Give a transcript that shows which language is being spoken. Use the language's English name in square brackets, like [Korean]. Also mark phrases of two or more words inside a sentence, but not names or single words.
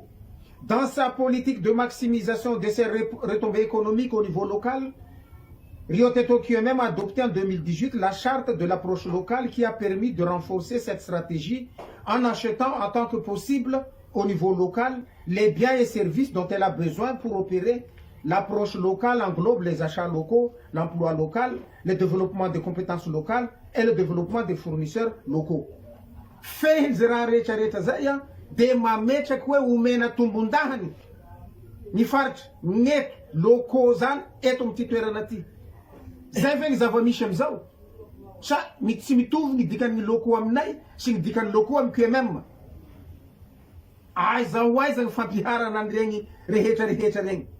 [French] Dans sa politique de maximisation de ses retombées économiques au niveau local, Rio Tinto QMM a adopté en 2018 la charte de l'approche locale qui a permis de renforcer cette stratégie en achetant en tant que possible au niveau local les biens et services dont elle a besoin pour opérer. L'approche locale englobe les achats locaux, l'emploi local, le développement des compétences locales et le développement des fournisseurs locaux. [Malagasy] De mametraka hoe omena tombondahany ny faritra neto locaux zany eto amin'ity toerana ty. Zay ve ny zava-misy amizao? Sa tsy mitovy ny dikan'ny locaux aminay sy ny dikan'ny locaux amin'ny QMM. Aiza ho aiza ny fampiharana an'ireny rehetra regny.